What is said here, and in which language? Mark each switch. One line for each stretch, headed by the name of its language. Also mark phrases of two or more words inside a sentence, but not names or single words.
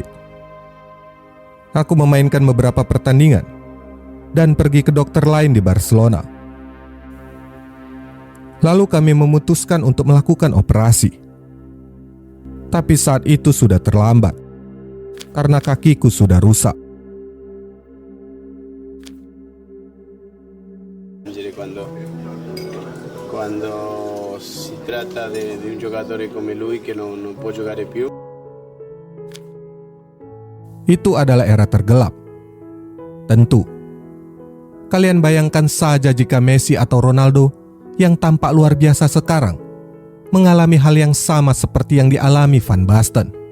Indonesian: Aku memainkan beberapa pertandingan, dan pergi ke dokter lain di Barcelona. Lalu kami memutuskan untuk melakukan operasi. Tapi saat itu sudah terlambat, karena kakiku sudah rusak.
Italian: Jadi quando si tratta di un giocatore come lui che non può giocare più.
Indonesian: Itu adalah era tergelap. Tentu. Kalian bayangkan saja jika Messi atau Ronaldo yang tampak luar biasa sekarang mengalami hal yang sama seperti yang dialami Van Basten.